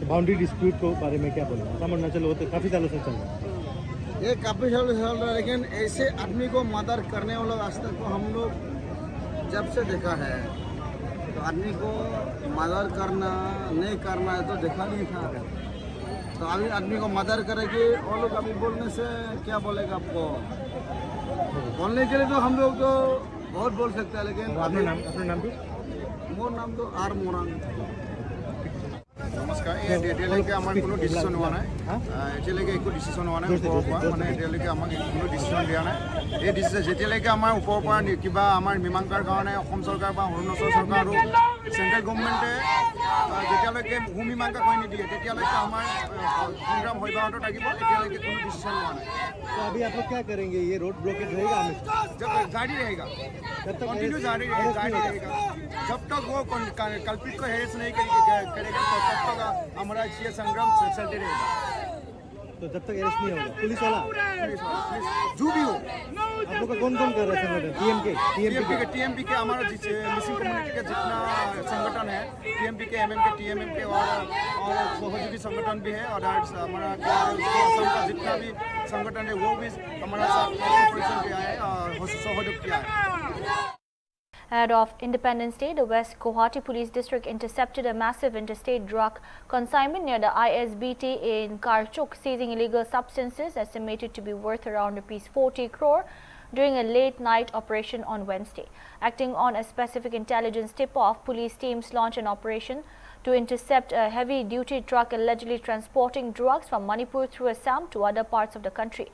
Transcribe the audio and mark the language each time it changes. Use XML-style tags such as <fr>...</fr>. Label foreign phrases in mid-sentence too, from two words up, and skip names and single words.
<en>boundary dispute</en> <hi>के बारे में क्या बोलेंगे? समझना चलो तो काफ़ी सालों से चल रहा है, ये काफ़ी सालों से चल रहा है, लेकिन ऐसे आदमी को मर्डर करने वाला आज तक को हम लोग जब से देखा है तो आदमी को मर्डर करना नहीं करना है तो देखा नहीं था। तो अभी आदमी को मर्डर करेगी और लोग अभी बोलने से क्या बोलेगा आपको? बोलने के लिए तो हम लोग तो बहुत बोल सकते हैं, लेकिन अपना नाम भी</hi> <as>মোৰ নাম</as> <hi>तो आर मोरांग।</hi> <as>নমস্কাৰ। এতিয়ালৈকে আমাৰ কোনো ডিচিশ্যন হোৱা নাই, এতিয়ালৈকে একো ডিচিশ্যন হোৱা নাই ওপৰৰ পৰা, মানে এতিয়ালৈকে আমাক কোনো ডিচিশ্যন দিয়া নাই। এই ডিচিশ্যন যেতিয়ালৈকে আমাৰ ওপৰৰ পৰা কিবা আমাৰ মীমাংসাৰ কাৰণে অসম চৰকাৰ বা অৰুণাচল চৰকাৰ আৰু</as> <en>central government</en> <as>যেতিয়ালৈকে ভূ মীমাংসা কৰি নিদিয়ে তেতিয়ালৈকে আমাৰ সংগ্ৰাম অব্যাহত থাকিব। এতিয়ালৈকে কোনো ডিচিশ্যন হোৱা নাই।</as> <hi>तो अभी आप लोग क्या करेंगे? ये</hi> <en>road blockage</en> <hi>रहेगा हमेशा? जारी रहेगा, कंटिन्यू जारी रहेगा जब तक वो कल्पित को हेरेस नहीं करेगा तब तक हमारा ये संग्राम चलते रहेगा। तो जब तक अरेस्ट नहीं होगा पुलिस वाला जो भी हो। आप लोग का कौन कर रहा है संगठन? टीएमपी के हमारा मिसिंग कम्युनिटी का जितना संगठन है, टीएमपी के, एमएम के, टीएमएम के और सहयोगी संगठन भी है, और हमारा असम का जितना भी संगठन है वो भी हमारा साथ ऑपरेशन किया है और सहयोग किया है।</hi> <en>Ahead of Independence Day, the West Guwahati Police District intercepted a massive interstate drug consignment near the ISBT in Karchuk, seizing illegal substances estimated to be worth around Rs 40 crore during a late-night operation on Wednesday. Acting on a specific intelligence tip-off, police teams launched an operation to intercept a heavy-duty truck allegedly transporting drugs from Manipur through Assam to other parts of the country.</en>